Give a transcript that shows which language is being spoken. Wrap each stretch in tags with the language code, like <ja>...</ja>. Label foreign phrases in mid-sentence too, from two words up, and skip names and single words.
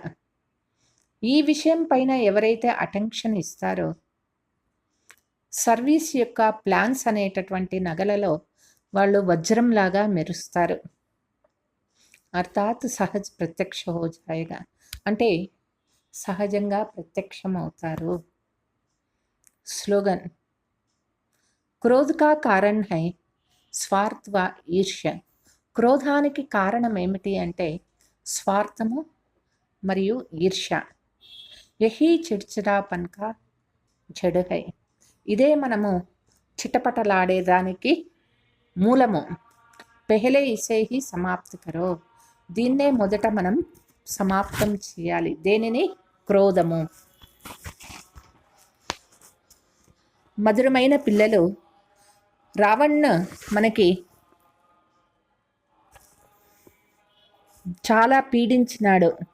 <te>ఈ విషయం పైన ఎవరైతే అటెన్షన్ ఇస్తారో సర్వీస్ యొక్క ప్లాన్స్ అనేటటువంటి నగలలో వాళ్ళు వజ్రంలాగా మెరుస్తారు. అర్థాత్</te> <hi>सहज प्रत्यक्ष हो जायेगा</hi> <te>అంటే సహజంగా ప్రత్యక్షం అవుతారు.</te> <hi>स्लोगन क्रोध का कारण है स्वार्थ व ईर्ष्या.</hi> <te>క్రోధానికి కారణం ఏమిటి అంటే స్వార్థము మరియు ఈర్ష్య.</te> <hi>यही चिड़चिड़ापन का जड़ है.</hi> <te>ఇదే మనము చిటపటలాడేదానికి మూలము.</te> <hi>पहले इसे ही समाप्ति करो.</hi> <te>దీన్నే మొదట మనం సమాప్తం చేయాలి. దేనిని? క్రోధము. మధురమైన పిల్లలు రావణ్ మనకి చాలా పీడించినాడు.</te>